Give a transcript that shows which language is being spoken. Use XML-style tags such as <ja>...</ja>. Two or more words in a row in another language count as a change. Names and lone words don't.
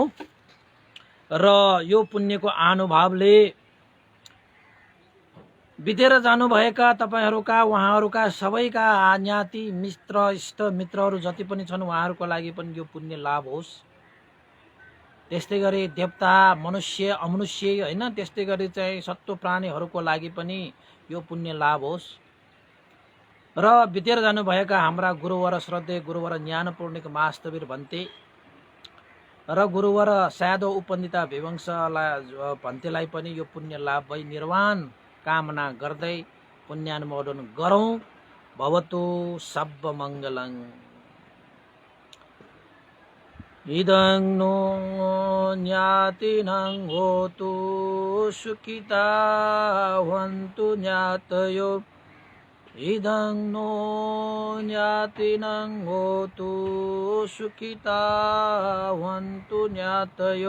<ne>र यो पुण्यको अनुभावले बितेर जानुभएका तपाईहरुका उहाँहरुका सबैका ज्ञाति मित्र इष्ट मित्रहरू जति पनि छन् उहाँहरुको लागि पनि यो पुण्य लाभ होस्। त्यस्तै गरी देवता मनुष्य अमनुष्य हैन त्यस्तै गरी चाहिँ सत्व प्राणीहरुको लागि पनि यो पुण्य लाभ होस्। र बितेर जानुभएका हाम्रा गुरुवर श्रद्धेय गुरुवर ज्ञानपूर्णिक मास्तवीर भन्ते र गुरुवर स्यादो उपनिता विवंशलाई भन्तेलाई पनि यो पुण्य लाभ भई निर्वाण कामना गर्दै पुण्यानुमोदन गरौँ।</ne> <pi>भवतु सब्ब मङ्गलं। इदं नो ज्ञातिनं होतु सुखिता हन्तु ज्ञातयो। इदं नो ज्ञातिनं होतु सुखिता हन्तु ज्ञातयो।</pi>